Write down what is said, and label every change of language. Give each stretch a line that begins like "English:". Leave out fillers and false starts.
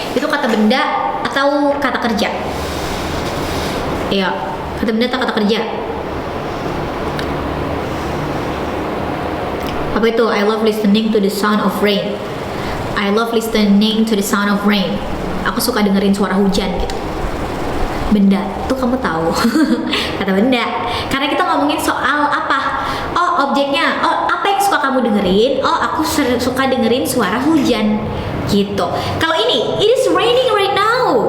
Indonesian: Itu kata benda atau kata kerja? Iya, kata benda atau kata kerja? Apa itu?
English: I love listening to the sound of rain. I love listening to the sound of rain.
Indonesian: Aku suka dengerin suara hujan gitu. Benda, tuh kamu tahu. Kata benda. Karena kita ngomongin soal apa? Objeknya. Apa yang suka kamu dengerin? Aku suka dengerin suara hujan. Gitu. Kalau ini,
English: it is raining right now.